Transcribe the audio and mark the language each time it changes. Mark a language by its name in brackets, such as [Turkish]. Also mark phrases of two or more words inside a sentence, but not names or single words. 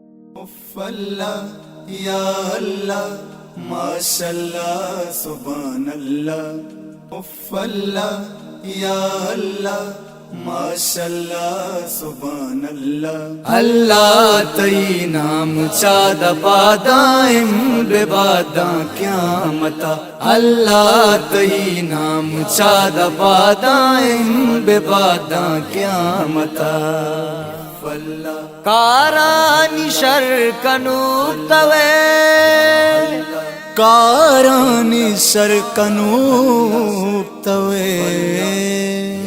[Arabic] اللہ یا اللہ ماشاء اللہ سبحان اللہ اللہ یا اللہ ماشاء اللہ سبحان اللہ [Baluchi] اللہ تئی نام چاد پادائم بے باداں قیامتا اللہ تئی نام چاد پادائم بے باداں قیامتا کارانی شر کنوب توے کارانی شر کنوب توے